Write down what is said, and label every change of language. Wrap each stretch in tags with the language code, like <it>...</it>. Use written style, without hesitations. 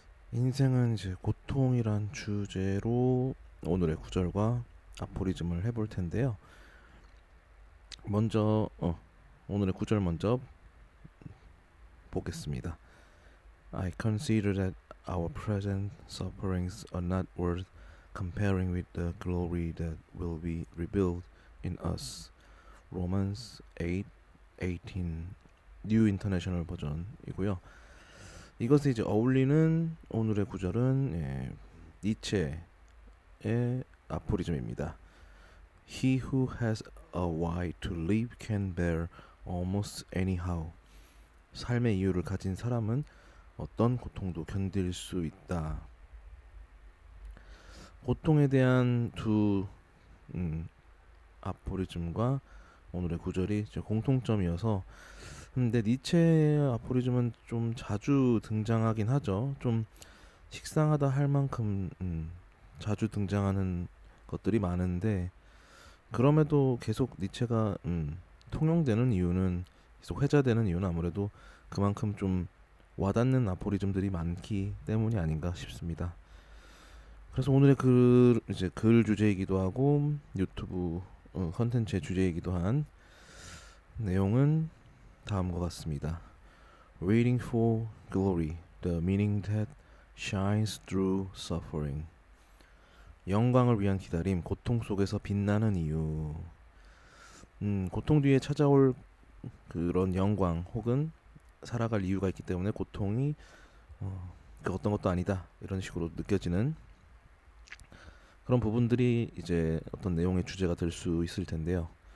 <ko>인생은 이제 고통이란 주제로 오늘의 구절과 아포리즘을 해볼 텐데요. 먼저 오늘의 구절 먼저 보겠습니다.</ko> <en>I consider that our present sufferings are not worth comparing with the glory that will be revealed in us. Romans 8:18 New International 버전이고요.</en> <ko>이것에 이제 어울리는 오늘의 구절은 니체의 아포리즘입니다.</ko> <en>He who has a why to live can bear almost anyhow.</en> <ko>삶의 이유를 가진 사람은 어떤 고통도 견딜 수 있다. 고통에 대한 두 아포리즘과 오늘의 구절이 공통점이어서 근데 니체의 아포리즘은 좀 자주 등장하긴 하죠. 좀 식상하다 할 만큼 자주 등장하는 것들이 많은데 그럼에도 계속 니체가 통용되는 이유는 계속 회자되는 이유는 아무래도 그만큼 좀 와닿는 아포리즘들이 많기 때문이 아닌가 싶습니다. 그래서 오늘의 글 주제이기도 하고 유튜브 컨텐츠의 주제이기도 한 내용은 다음과 같습니다.</ko> <en>Waiting for glory, the meaning that shines through suffering.</en> <ko>영광을 위한 기다림, 고통 속에서 빛나는 이유. 고통 뒤에 찾아올 그런 영광 혹은 살아갈 이유가 있기 때문에 고통이 그 어떤 것도 아니다 이런 식으로 느껴지는 그런 부분들이 이제 어떤 내용의 주제가 될 수 있을 텐데요.</ko>